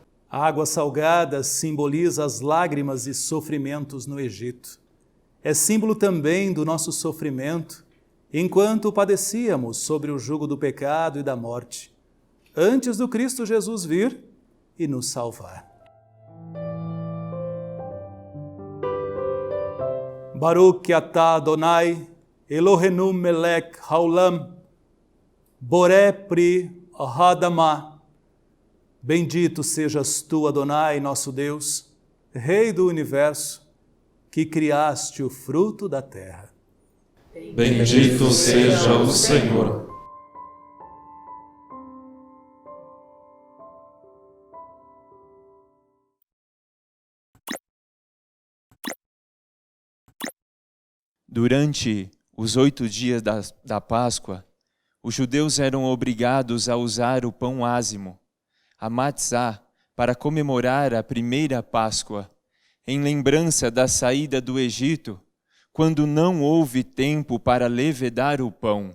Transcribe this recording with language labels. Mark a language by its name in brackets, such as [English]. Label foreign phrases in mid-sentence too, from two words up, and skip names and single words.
[Portuguese] A água salgada simboliza as lágrimas e sofrimentos no Egito. É símbolo também do nosso sofrimento, enquanto padecíamos sobre o jugo do pecado e da morte, antes do Cristo Jesus vir e nos salvar. [Hebrew] ברוך אתה אדוני, אלוהינו מלך העולם, בורא פרי האדמה. [Portuguese] Bendito sejas tu, Adonai, nosso Deus, Rei do universo, que criaste o fruto da terra. Bendito seja o Senhor. Durante os 8 dias da Páscoa, os judeus eram obrigados a usar o pão ázimo, a matzá, para comemorar a primeira Páscoa, em lembrança da saída do Egito, quando não houve tempo para levedar o pão.